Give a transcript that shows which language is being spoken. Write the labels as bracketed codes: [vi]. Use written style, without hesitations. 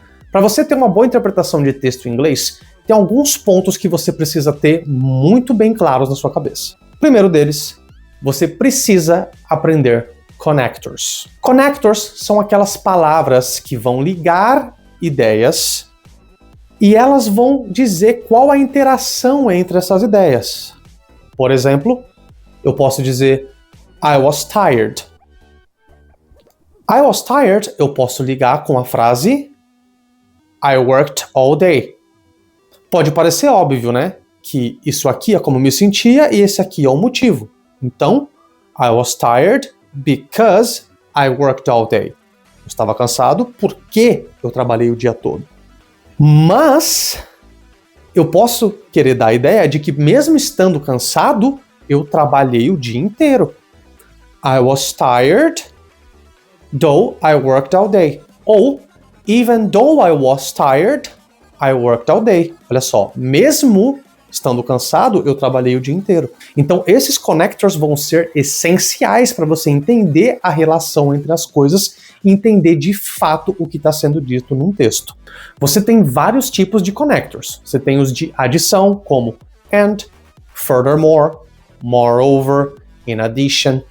[pt] Para você ter uma boa interpretação de texto em inglês, tem alguns pontos que você precisa ter muito bem claros na sua cabeça. O primeiro deles, você precisa aprender connectors. Connectors são aquelas palavras que vão ligar ideias e elas vão dizer qual a interação entre essas ideias. Por exemplo, eu posso dizer [en] I was tired. I was tired, [pt] eu posso ligar com a frase [en] I worked all day. [pt] Pode parecer óbvio, né? Que isso aqui é como me sentia e esse aqui é o motivo. [en] Então, I was tired because I worked all day. [pt] Eu estava cansado porque eu trabalhei o dia todo. Mas eu posso querer dar a ideia de que mesmo estando cansado, eu trabalhei o dia inteiro. [en] I was tired, though I worked all day. Ou, even though I was tired, I worked all day. [pt] Olha só, mesmo estando cansado, eu trabalhei o dia inteiro. Então, esses connectors vão ser essenciais para você entender a relação entre as coisas e entender de fato o que está sendo dito num texto. Você tem vários tipos de connectors. Você tem os de adição, como and, furthermore, moreover, in addition.